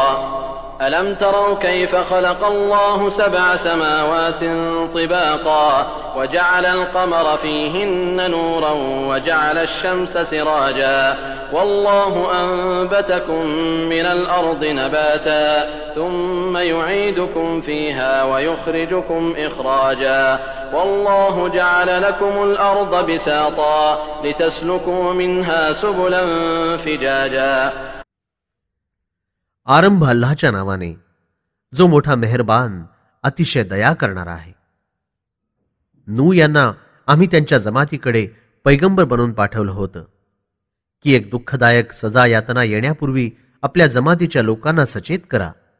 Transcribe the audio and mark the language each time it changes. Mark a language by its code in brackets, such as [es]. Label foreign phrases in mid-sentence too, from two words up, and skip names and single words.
[ar] ألم تروا كيف خلق الله 7 سماوات طباقا وجعل القمر فيهن نورا وجعل الشمس سراجا والله أنبتكم من الأرض نباتا ثم يعيدكم فيها ويخرجكم إخراجا والله جعل لكم الأرض بساطا لتسلكوا منها سبلا فجاجا. [mr] आरंभ अल्लाहच्या नावाने जो मोठा मेहरबान अतिशय दया करणारा आहे. नूह यांना आम्ही त्यांच्या जमातीकडे पैगंबर बनवून पाठवलं होतं की एक दुःखदायक सजा यातना येण्यापूर्वी आपल्या जमातीच्या लोकांना सचेत करा.